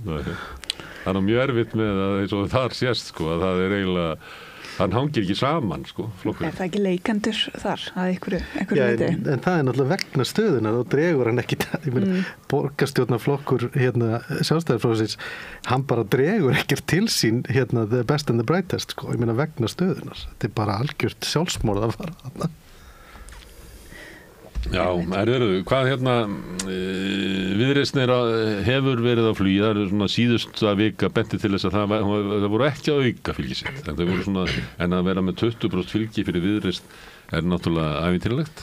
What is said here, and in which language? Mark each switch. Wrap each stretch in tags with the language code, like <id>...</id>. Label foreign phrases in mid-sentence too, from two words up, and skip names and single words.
<is>Það er mjög erfitt með að eins og þar sést, sko, að það er eiginlega, hann hangir ekki saman, sko, flokkurinn. Er það ekki leikandur þar að einhverju leyti? En það er náttúrulega vegna stöðuna, þá dregur hann ekki, ég meina, borgarstjórnarflokkur Sjálfstæðisflokksins, hann bara dregur ekkert til sín</is> <en>the best and the brightest,</en> <is>sko, ég meina vegna stöðunar. Þetta er bara algjört sjálfsmorð að fara þarna. Já, hvað Viðreisn hefur verið á flugi, það svona síðustu vika benti til þess að það voru ekki að auka fylgi sitt, en það voru svona, en að vera með 20% fylgi fyrir Viðreisn náttúrulega ævintýralegt.</is>